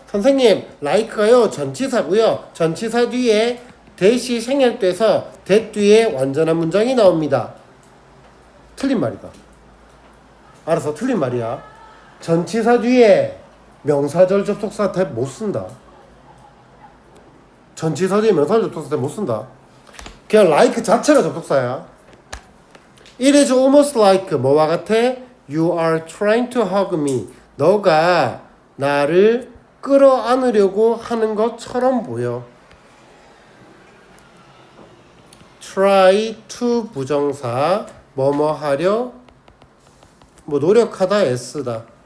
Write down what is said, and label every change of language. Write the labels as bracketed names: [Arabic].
[Korean] 선생님, like가요 전치사고요. 전치사 뒤에 that이 생략돼서 that 뒤에 완전한 문장이 나옵니다. 틀린 말이다. 알았어, 틀린 말이야. 전치사 뒤에 명사절 접속사 탭 못 쓴다. 전치사 뒤에 명사절 접속사 탭 못 쓴다. 그냥 like 자체가 접속사야. [English] It is almost like [Korean] 뭐와 같아? [English] You are trying to hug me. [Korean] 너가 나를 끌어안으려고 하는 것처럼 보여. try to 부정사 뭐뭐 하려 뭐 노력하다 s다.